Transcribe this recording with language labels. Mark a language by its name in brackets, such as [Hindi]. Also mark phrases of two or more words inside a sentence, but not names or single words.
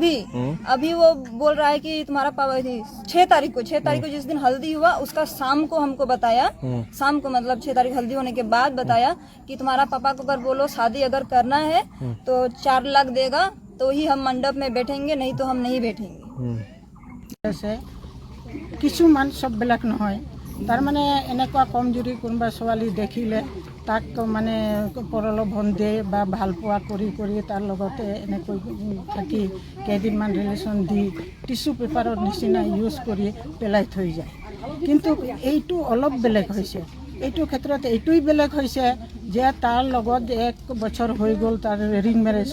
[Hindi] अभी वो बोल रहा है कि तुम्हारा पापा 6 तारीख को जिस दिन हल्दी हुआ उसका शाम को हमको बताया शाम को मतलब 6 तारीख हल्दी होने के बाद बताया कि तुम्हारा पापा को अगर बोलो शादी अगर करना है तो 4 लाख देगा तो ही हम मंडप में बैठेंगे नहीं तो हम नहीं बैठेंगे [Assamese] কিছুমান সববিলাক নহয় তাৰমানে এনেকুৱা কমজুৰি কোনোবা ছোৱালী দেখিলে তাক মানে প্ৰলোভন দিয়ে বা ভালপোৱা কৰি তাৰ লগতে এনেকৈ থাকি কেইদিনমান ৰিলেশ্যন দি [English] tissue paper [Assamese] নিচিনা ইউজ কৰি পেলাই থৈ যায় কিন্তু এইটো অলপ বেলেগ হৈছে এইটো ক্ষেত্ৰত এইটোই বেলেগ হৈছে যে তাৰ লগত 1 বছৰ হৈ গ'ল তাৰ [English] ring marriage